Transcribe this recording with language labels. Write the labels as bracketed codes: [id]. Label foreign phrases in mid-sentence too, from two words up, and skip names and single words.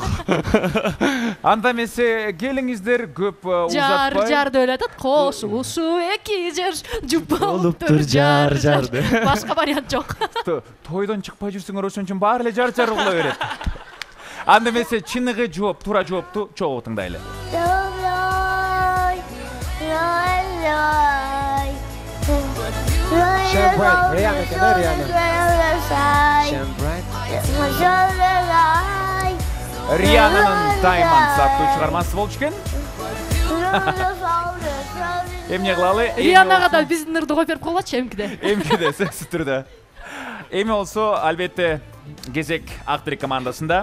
[ky] Анда эмесе келиңиздер көп узатпай. Жар деп атат. Кошулушу эки жер жуп Болуптур жар деп. Башка вариант жок. Тойдон чыкпай жүрсүңөр ошон үчүн баары эле жар угула берет. Анда эмесе чыныгы жооп, туура жоопту чогуу тыңдайлы. [en] Shine bright. Rihanna eкен, Rihanna. Shine bright. [ky] Риананын Diamonds аттуу чыгармасы болчу экен. Эмне кылалы? Рианага да биздин ырды коюп берип койгочу эмкиде. Эмкиде сөзсүз түрдө. Эми болсо албетте кезек Актырек командасында.